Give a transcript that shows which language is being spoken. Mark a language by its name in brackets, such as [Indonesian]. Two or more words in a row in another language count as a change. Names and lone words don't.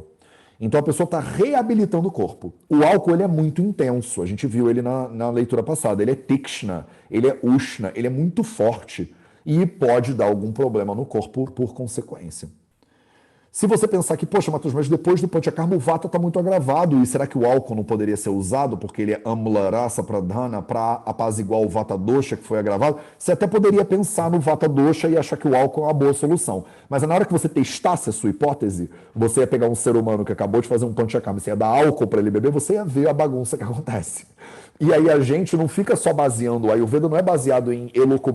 [Portuguese] Então a pessoa está reabilitando o corpo. O álcool ele é muito intenso, a gente viu ele na leitura passada. Ele é tikshna, ele é ushna, ele é muito forte e pode dar algum problema no corpo por consequência. Se você pensar que, poxa, Matheus, mas depois do panchakarma o vata está muito agravado, e será que o álcool não poderia ser usado porque ele é [Sanskrit] amla rasa pradhana [Portuguese] para apaziguar o [Sanskrit] vata dosha [Portuguese] que foi agravado? Você até poderia pensar no [Sanskrit] vata dosha [Portuguese] e achar que o álcool é uma boa solução. Mas na hora que você testasse a sua hipótese, você ia pegar um ser humano que acabou de fazer um panchakarma, você ia dar álcool para ele beber, você ia ver a bagunça que acontece. E aí a gente não fica só baseando, o Ayurveda não é baseado em elucubrações.